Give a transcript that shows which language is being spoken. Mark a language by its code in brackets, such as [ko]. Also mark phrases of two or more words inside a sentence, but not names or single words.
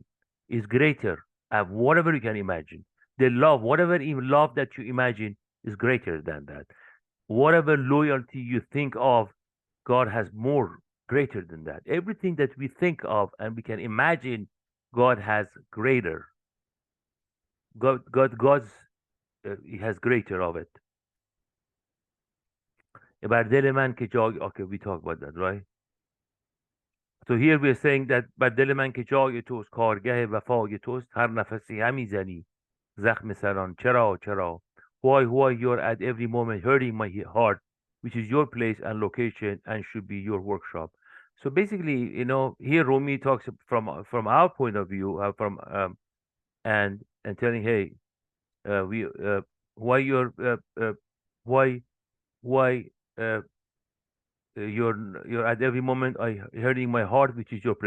[en] Is greater of whatever you can imagine. The love, whatever love that you imagine, is greater than that. Whatever loyalty you think of, God has more greater than that. Everything that we think of and we can imagine, God has greater. God's he has greater of it. [fa] بر دل من که جای [en] okay, we talk about that, right? So here we are saying that [fa] بر دل من که جای توست، کارگه وفای توست، هر نفسی همی زنی زخم سران. [en] چرا why you're at every moment hurting my heart, which is your place and location and should be your workshop. So basically, here Rumi talks from our point of view, from and telling, hey, we why you're why you're at every moment I hurting my heart, which is your place.